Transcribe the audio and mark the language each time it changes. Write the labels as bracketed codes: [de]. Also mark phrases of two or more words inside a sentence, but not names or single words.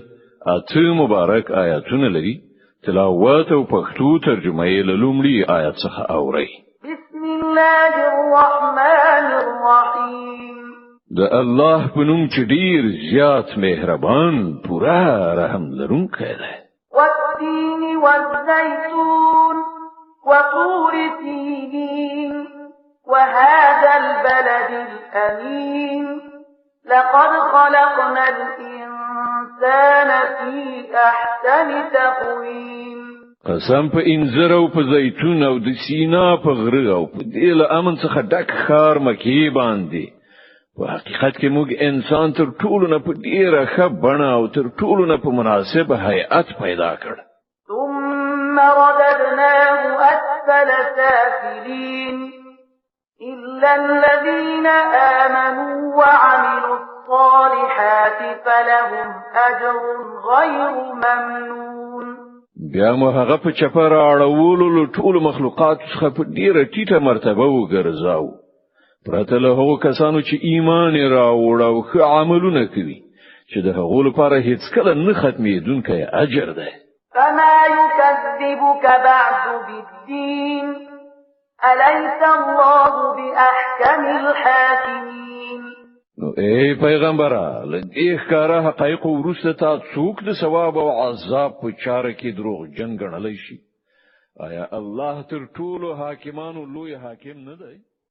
[ps] اته مبارک آیاتونه لري. تلاوت او پښتو ترجمه یې له لومړي آیت څخه اوري. [ar] بسم الله الرحمن الرحیم. [ps] د الله په نوم چې ډیر زیات مهربان پورا رحم لرونکی دی. [ar] والتين والزيتون وطور سينين وهذا البلد الأمين لقد خلقنا الإنسان في أحسن تقويم. [ps] قسم په انځر او په زیتون او د سینا په غره او په دې له امن څخه ډک خار مکی باندې په حقیقت کې موږ انسان تر ټولو نه په ډیره ښه بڼه او تر ټولو نه په مناسب هيئت پیدا کړ. [ar] ثم رددناه أسفل سافلين إلا الذين آمنوا وعملوا الصالحات فلهم أجر غير ممنون. [ps] بیا مو هغه په چپر اړولو له ټولو مخلوقات څخه په ډیره ټیټه مرتبه وګرځاو. پرته له هغو کسانو چې ایمان راوړ او ښه عملونه کوي چې د هغو لپاره هیڅ کله نه ختمېدونکی اجر دی. [ar] فما يكذبك بعد بالدين أليس الله بأحكم الحاكمين. [ps] نو ای پیغمبره لدې ښکاره حقایق وروسته تا څوک د ثواب او عذاب په چاره کې دروغجن ګڼلی شي؟ آیا الله تر ټولو حاکمانو لوی حاکم نه دی؟